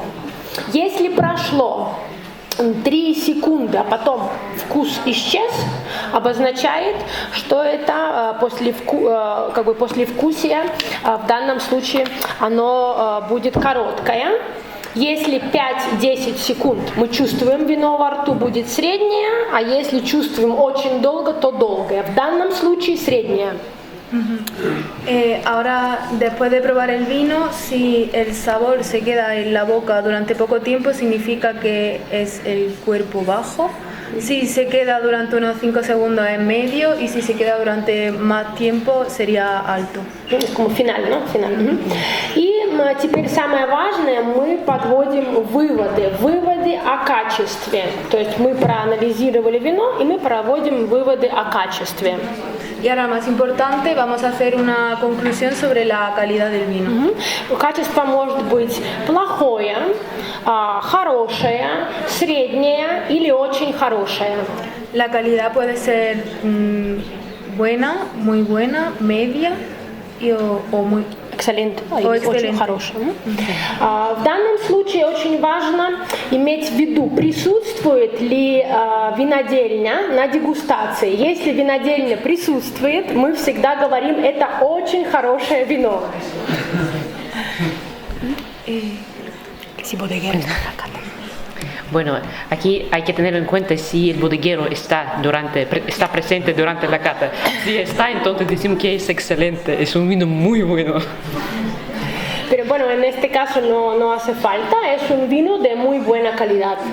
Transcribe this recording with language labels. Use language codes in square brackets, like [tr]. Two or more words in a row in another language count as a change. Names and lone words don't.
[ru] Если прошло 3 секунды, а потом вкус исчез, обозначает, что это послевкусие, в данном случае оно будет короткое. Если 5-10 секунд мы чувствуем вино во рту, будет среднее, а если чувствуем очень долго, то долгое. В данном случае среднее. [es] Ahora, después de probar el vino, si el sabor se queda en la boca durante poco tiempo, significa que es el cuerpo bajo. Si se queda durante unos 5 segundos es medio y si se queda durante más tiempo sería alto. Como final, ¿no? Final. [ru] И теперь самое важное, мы подводим выводы о качестве. То есть мы проанализировали вино и мы проводим выводы о качестве. [es] Y ahora, más importante, vamos a hacer una conclusión sobre la calidad del vino. [ru] Качество может быть плохое, хорошее, среднее или очень хорошее. [es] La calidad puede ser buena, muy buena, media o muy Excelente. [ru] Очень хорошее. В данном случае очень важно иметь в виду, присутствует ли винодельня на дегустации. Если винодельня присутствует, мы всегда говорим, это очень хорошее вино. [es] Bueno, aquí hay que tener en cuenta si el bodeguero está presente durante la cata. Si está, entonces decimos que es excelente, es un vino muy bueno. Pero bueno, en este caso no hace falta, es un vino de muy buena calidad.